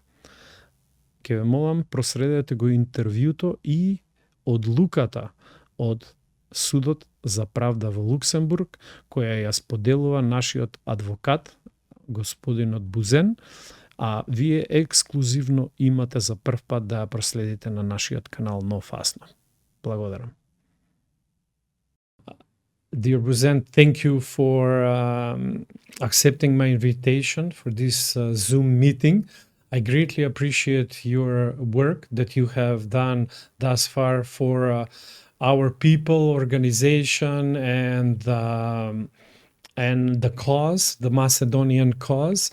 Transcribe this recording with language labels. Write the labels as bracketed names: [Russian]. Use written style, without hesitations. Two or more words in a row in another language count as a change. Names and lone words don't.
[Macedonian] Ке ве молам, проследете го интервјуто и одлуката од Судот за правда во Луксембург, која ја споделува нашиот адвокат, господинот Бузен, а вие ексклузивно имате за прв пат да ја проследите на нашиот канал Нов Асном. Благодарам. [English] Dear Bouziane, thank you for accepting my invitation for this Zoom meeting. I greatly appreciate your work that you have done thus far for our people, organization, and the cause, the Macedonian cause.